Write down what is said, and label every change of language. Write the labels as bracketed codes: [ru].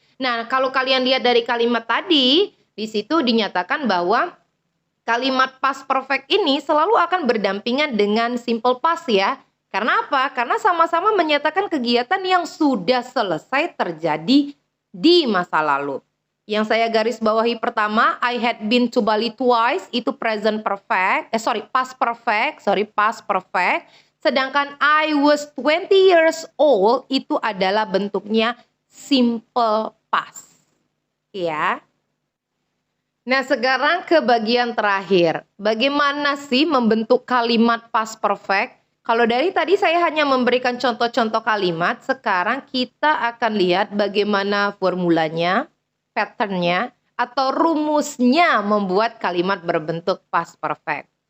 [id] Nah, kalau kalian lihat dari kalimat tadi, di situ dinyatakan bahwa kalimat past perfect ini selalu akan berdampingan dengan simple past ya. Karena apa? Karena sama-sama menyatakan kegiatan yang sudah selesai terjadi di masa lalu. Yang saya garis bawahi pertama, [en] I had been to Bali twice, [id] itu past perfect. Sedangkan [en] I was 20 years old, [id] itu adalah bentuknya simple past. Ya. Nah, sekarang ke bagian terakhir. Bagaimana sih membentuk kalimat past perfect? Kalau dari tadi saya hanya memberikan contoh-contoh kalimat, sekarang kita akan lihat bagaimana formulanya, patternnya, atau rumusnya membuat kalimat berbentuk past perfect.